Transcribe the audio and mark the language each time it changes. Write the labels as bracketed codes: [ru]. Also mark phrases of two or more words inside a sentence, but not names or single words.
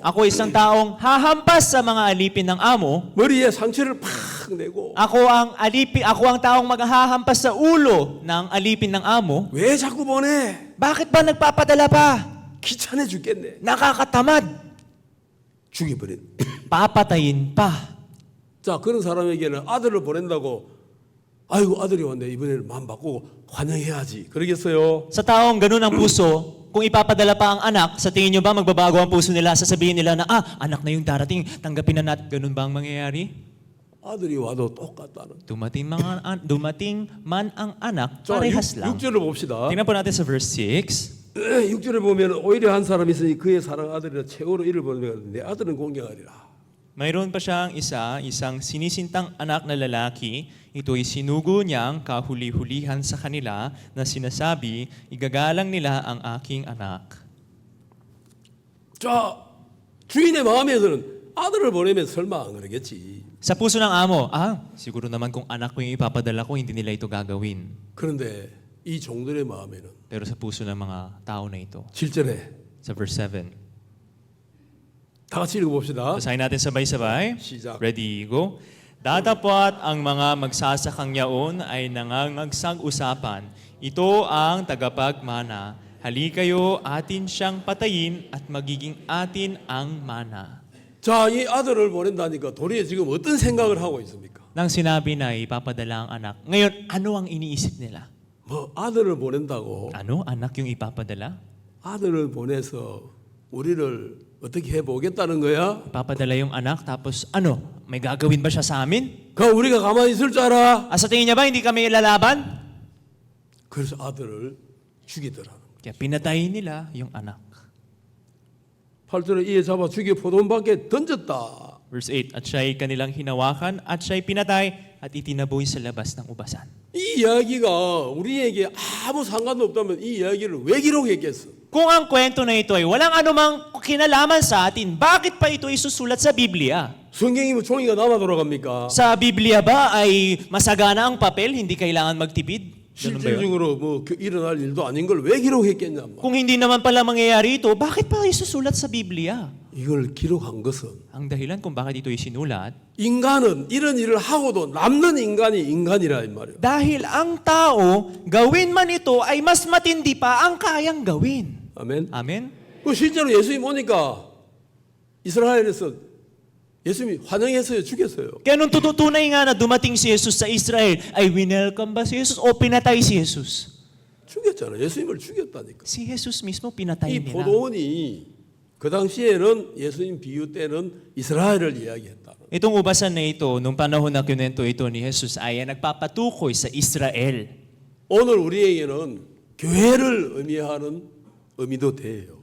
[tl] Ako ay isang taong hahampas sa mga alipin ng amo. [ko] 머리에 상처를 팍 내고 [tl] Ako ang taong maghahampas sa ulo ng alipin ng amo. [ko] 왜 자꾸 보내? [tl] Bakit ba nagpapadala pa? [ko] 귀찮아 죽겠네. [tl] Nakakatamad. [ko] 죽여버린. [tl] Papatayin pa. [ko] 자, 그런 사람에게는 아들을 보낸다고 아이고 아들이 왔네. 이번에는 마음 바꾸고 환영해야지. 그러겠어요? [tl] Sa taong ganun ang puso, kung ipapadala pa ang anak, sa tingin nyo ba magbabago ang puso nila? Sasabihin nila na, anak na yung darating, tanggapin na natin. Ganun ba ang mangyayari? [ko] 아들이 와도 똑같다는. [tl] Dumating man ang anak, [ko] 자, [tl] parehas lang. [ko] 6절을 봅시다. [tl] Tingnan po natin sa verse 6. [ko] 6절에 보면 오히려 한 사람이 있으니 그의 사랑 아들이라 최고로 이를 보내면 내 아들은 공경하리라. [tl] Mayroon pa siyang isang sinisintang anak na lalaki. Ito'y sinugo niyang kahuli-hulihan sa kanila na sinasabi, igagalang nila ang aking anak. [ko] 자, 주인의 마음에서는 아들을 보내면 설마 안 그러겠지. [tl] Sa puso ng amo, siguro naman kung anak ko yung ipapadala ko, hindi nila ito gagawin. [ko] 그런데 이 종들의 마음에는 [tl] Pero sa puso ng mga tao na ito, [ko] 7절에 [tl] sa verse 7, [ko] 다 같이 읽어봅시다. [tl] basahin natin sabay-sabay. [ko] 시작. [en] Ready, go. [tl] Datapwat ang mga magsasakang yaon ay nangangagsag-usapan. Ito ang tagapagmana. Hali kayo, atin siyang patayin at magiging atin ang mana. [ko] 자, 이 아들을 보낸다니까 도리에 지금 어떤 생각을 하고 있습니까? [tl] Nang sinabi na ipapadala ang anak, ngayon ano ang iniisip nila? [ko] 뭐 아들을 보낸다고 [tl] Ano? Anak yung ipapadala? [ko] 아들을 보내서 우리를 어떻게 해보겠다는 거야? [tl] Ipapadala yung anak, tapos ano? May gagawin ba siya sa amin? [ko] 그 우리가 가만히 있을 줄 알아? [tl] Sa tingin niya ba hindi kami lalaban? [ko] 그래서 아들을 죽이더라는 거야. [tl] Kaya pinatay nila yung anak. [ko] 8절에 이에 잡아 죽여 포도원 밖에 던졌다. [tl] Verse 8, at siya'y kanilang hinawakan at siya'y pinatay at itinaboy sa labas ng ubasan. [ko] 이 이야기가 우리에게 아무 상관도 없다면 이 이야기를 왜 기록했겠어? [tl] Kung ang kwento na ito ay walang anumang kinalaman sa atin, bakit pa ito isusulat sa Biblia? [ko] 성경이 뭐 종이가 남아 돌아갑니까? [tl] Sa Biblia ba ay masagana ang papel, hindi kailangan magtipid? Ganun ba yun? [ko] 실질적으로 뭐 일어날 일도 아닌 걸 왜 기록했겠냐? [tl] Kung hindi naman pala mangyayari ito, bakit pa isusulat sa Biblia? [ko] 이걸 기록한 것은 [tl] Ang dahilan kung bakit ito isinulat, [ko] 인간은 이런 일을 하고도 남는 인간이 인간이라 이 말이에요. [tl] dahil ang tao, gawin man ito ay mas matindi pa ang kayang gawin. [ko] 아멘. [tl] Amen? [ko] 그 실제로 예수님 오니까 이스라엘에서 예수님이 환영했어요, 죽였어요. [tl] Kaya nung tututunay nga na dumating si Jesus sa Israel, ay winelcome ba si Jesus o pinatay si Jesus? [ko] 죽였잖아요. 예수님을 죽였다니까. [tl] Si Jesus mismo pinatay [ko] 이 [tl] nila. [ko] 포도원이 그 당시에는 예수님 비유 때는 이스라엘을 이야기했다. [tl] Itong ubasan na ito, nung panahon na kinento ito ni Jesus, ay nagpapatukoy sa Israel. [ko] 오늘 우리에게는 교회를 의미하는 의미도 돼요.